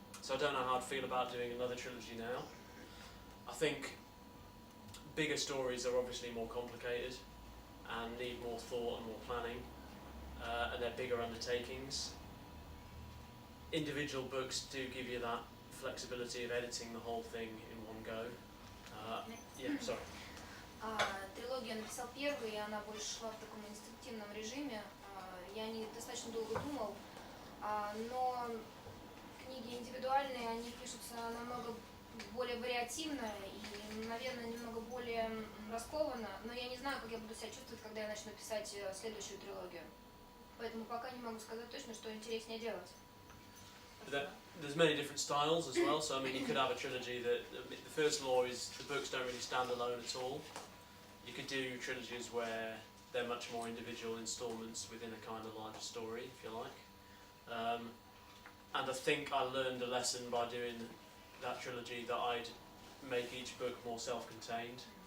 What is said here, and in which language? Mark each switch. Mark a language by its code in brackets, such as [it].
[en] So I don't know how I'd feel about doing another trilogy now. I think bigger stories are obviously more complicated and need more thought and more planning, and they're bigger undertakings. Individual books do give you that flexibility of editing the whole thing in one go. Sorry. [ru] Трилогию я написал первой, и она больше шла в таком инстинктивном режиме. Я не достаточно долго думал, но книги индивидуальные, они пишутся намного более вариативно и, наверное, немного более раскованно, но я не знаю, как я буду себя чувствовать, когда я начну писать следующую трилогию. Поэтому пока не могу сказать точно, что интереснее делать. [en] There's many different styles as well, so I mean you could have a trilogy that, the first law is the books don't really stand alone at all. You could do trilogies where they're much more individual installments within a kind of larger story, if you like. And I think I learned a lesson by doing that trilogy that I'd make each book more self-contained.